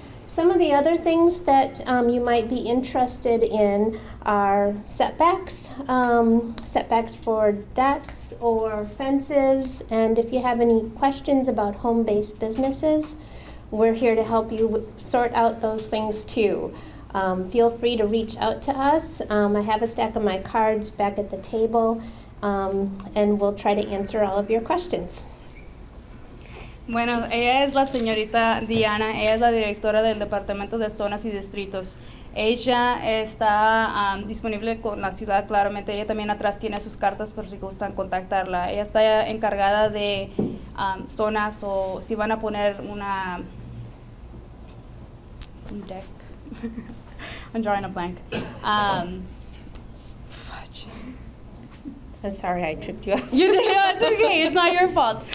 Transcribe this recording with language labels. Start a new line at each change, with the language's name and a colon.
English: Some of the other things that you might be interested in are setbacks, setbacks for decks or fences, and if you have any questions about home-based businesses, we're here to help you sort out those things too. Feel free to reach out to us. I have a stack of my cards back at the table, and we'll try to answer all of your questions.
Spanish: Bueno, ella es la señorita Diana, ella es la directora del Departamento de Zonas y Distritos. Ella está disponible con la ciudad, claramente. Ella también atrás tiene sus cartas por si gustan contactarla. Ella está encargada de zonas o si van a poner un deck.
English: I'm drawing a blank. I'm sorry I tripped you up. You did, no, it's okay, it's not your fault.